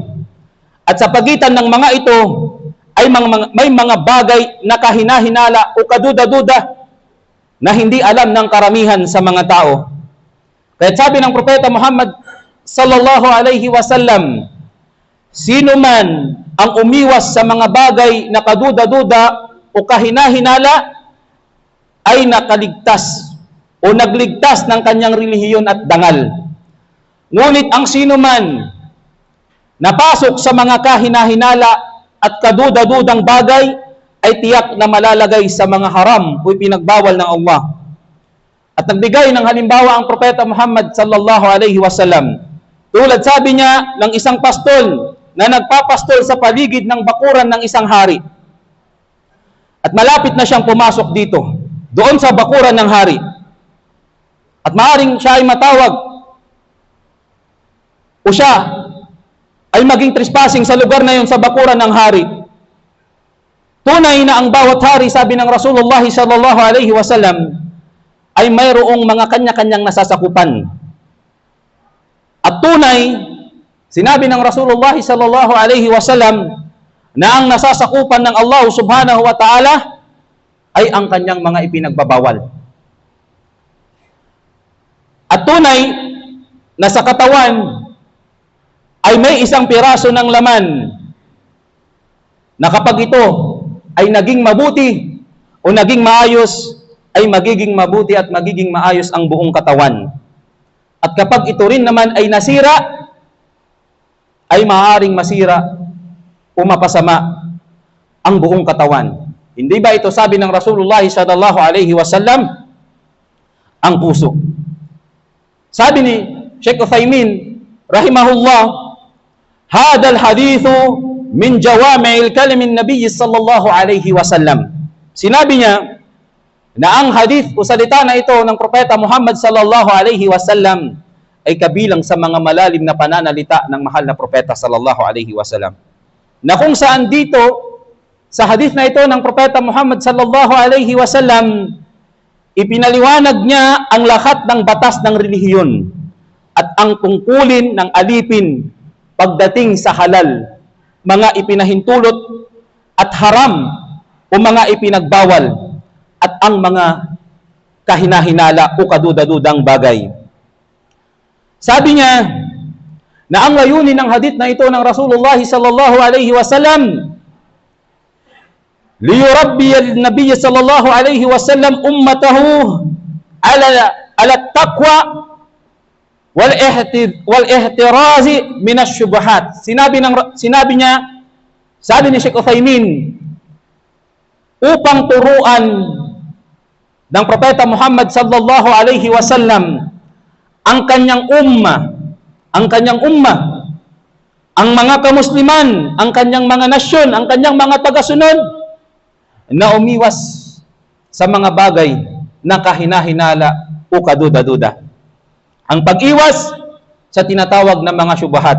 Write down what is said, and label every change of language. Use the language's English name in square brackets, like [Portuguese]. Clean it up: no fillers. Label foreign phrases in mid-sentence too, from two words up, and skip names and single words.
[Filipino] At sa pagitan ng mga ito ay may mga bagay na kahinahinala o kaduda-duda na hindi alam ng karamihan sa mga tao. Kaya sabi ng propeta Muhammad [Arabic] صلى الله عليه وسلم, [Filipino] sino man ang umiwas sa mga bagay na kaduda-duda o kahina-hinala ay nakaligtas o nagligtas ng kanyang relihiyon at dangal. Ngunit ang sino man napasok sa mga kahina-hinala at kaduda-dudang bagay ay tiyak na malalagay sa mga haram o pinagbawal ng Allah. At nagbigay ng halimbawa ang Propeta Muhammad [Arabic] صلى الله عليه وسلم. [Filipino] Tulad sabi niya ng isang pastol na nagpapastol sa paligid ng bakuran ng isang hari. At malapit na siyang pumasok dito, doon sa bakuran ng hari. At maaaring siya ay matawag o siya ay maging trespassing sa lugar na yun sa bakuran ng hari. Tunay na ang bawat hari, sabi ng Rasulullah [Arabic] صلى الله عليه وسلم, [Filipino] ay mayroong mga kanya-kanyang nasasakupan. At tunay, sinabi ng Rasulullah [Arabic] صلى الله عليه وسلم [Filipino] na ang nasasakupan ng Allah [Arabic] سبحانه وتعالى [Filipino] ay ang kanyang mga ipinagbabawal. At tunay na sa katawan ay may isang piraso ng laman na kapag ito ay naging mabuti o naging maayos, ay magiging mabuti at magiging maayos ang buong katawan. At kapag ito rin naman ay nasira, ay maaaring masira o mapasama ang buong katawan. Hindi ba ito sabi ng Rasulullah [Arabic] صلى الله عليه وسلم? [Filipino] Ang puso. Sabi ni Sheikh Uthaymin rahimahullah, [Arabic] هذا الحديث من جوامع كلم النبي صلى الله عليه وسلم. [Filipino] Sinabi niya na ang hadith o salita na ito ng Propeta Muhammad [Arabic] صلى الله عليه وسلم [Filipino] ay kabilang sa mga malalim na pananalita ng mahal na Propeta [Arabic] صلى الله عليه وسلم. [Filipino] Na kung saan dito sa hadith na ito ng Propeta Muhammad [Arabic] صلى الله عليه وسلم, [Filipino] ipinaliwanag niya ang lahat ng batas ng relihiyon at ang tungkulin ng alipin pagdating sa halal, mga ipinahintulot at haram o mga ipinagbawal at ang mga kahina-hinala o kaduda-dudang bagay. Sabi niya na ang layunin ng hadith na ito ng Rasulullah [Arabic] صلى الله عليه وسلم ليربي النبي صلى الله عليه وسلم أمته على التقوى والاحتراز من الشبهات. [Filipino] Sabi niya, sabi ni Sheikh Uthaymin, upang turuan ng Propeta Muhammad [Arabic] صلى الله عليه وسلم [Filipino] ang kanyang umma, ang mga kamusliman, ang kanyang mga nasyon, ang kanyang mga tagasunod na umiwas sa mga bagay na kahina-hinala o kaduda-duda. Ang pag-iwas sa tinatawag na mga syubhat.